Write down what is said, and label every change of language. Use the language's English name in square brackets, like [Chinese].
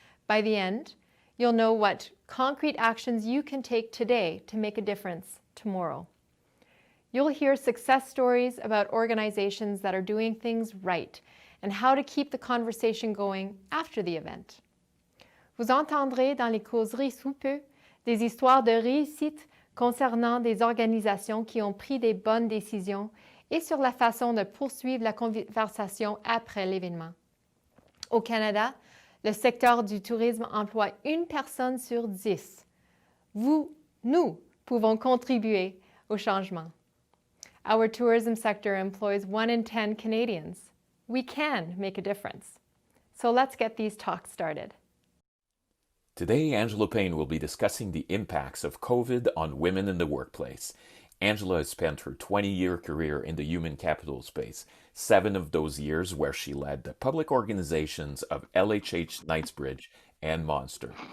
[English] By the end, you'll know what concrete actions you can take today to make a difference tomorrow. You'll hear success stories about organizations that are doing things right and how to keep the conversation going after the event. [French] Vous entendrez dans les causeries sous peu des histoires de réussite concernant des organisations qui ont pris des bonnes décisions et sur la façon de poursuivre la conversation après l'événement. Au Canada, le secteur du tourisme emploie une personne sur 10. Nous pouvons contribuer au changement. [English] Our tourism sector employs 1 in 10 Canadians. We can make a difference. So let's get these talks started. Today, Angela Payne will be discussing the impacts of COVID on women in the workplace. Angela has spent her 20-year career in the human capital space, 7 of those years where she led the public organizations of LHH Knightsbridge and Monster.